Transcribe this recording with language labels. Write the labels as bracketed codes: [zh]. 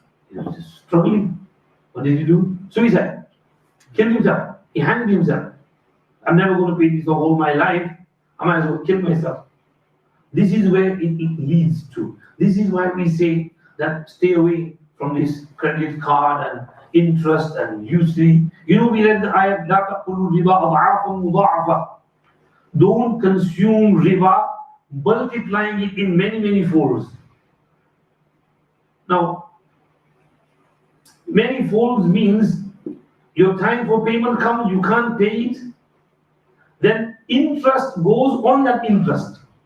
[en] He was just struggling. What did he do? Suicide. Killed himself. He hanged himself. I'm never going to pay this all my life. I might as well kill myself. This is where it leads to. This is why we say that stay away from this credit card and interest and usury. We read the ayat, [ar] لا تأكلوا الربا أضعافا مضاعفة. [en] Don't consume riba, multiplying it in many, many folds. Now, many folds means your time for payment comes, you can't pay it, then interest goes on that interest.